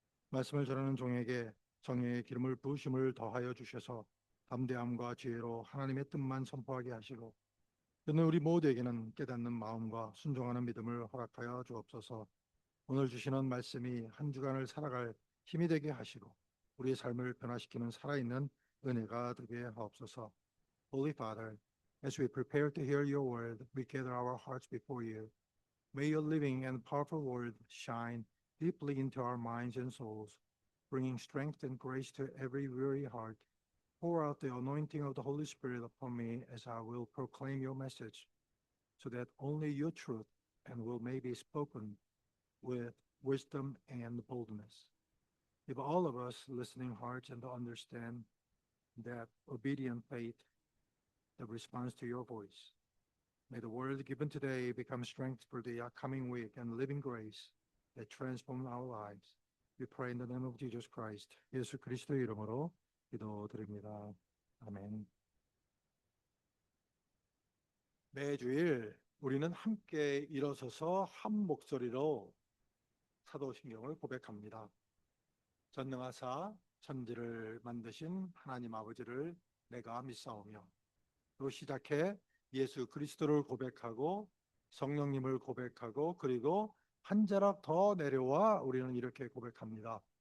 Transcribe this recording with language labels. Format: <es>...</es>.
<ko>말씀을 전하는 종에게 정의의 기름을 부으심을 더하여 주셔서 담대함과 지혜로 하나님의 뜻만 선포하게 하시고 듣는 우리 모두에게는 깨닫는 마음과 순종하는 믿음을 허락하여 주옵소서. 오늘 주시는 말씀이 한 주간을 살아갈 힘이 되게 하시고 우리의 삶을 변화시키는 살아있는 은혜가 되게 하옵소서.</ko> <en>Holy Father, as we prepare to hear your word, we gather our hearts before you. May your living and powerful word shine deeply into our minds and souls, bringing strength and grace to every weary heart. Pour out the anointing of the Holy Spirit upon me as I will proclaim your message, so that only your truth and will may be spoken with wisdom and boldness. Give all of us listening hearts and to understand that obedient faith that responds to your voice. May the word given today become strength for the upcoming week and living grace that transforms our lives. We pray in the name of Jesus Christ.</en> <ko>예수 그리스도의 이름으로 기도드립니다. 아멘. 매주일 우리는 함께 일어서서 한 목소리로 사도신경을 고백합니다. 전능하사 천지를 만드신 하나님 아버지를 내가 믿사오며, 또 시작해 예수 그리스도를 고백하고 성령님을 고백하고 그리고 한 자락 더 내려와 우리는 이렇게 고백합니다.</ko>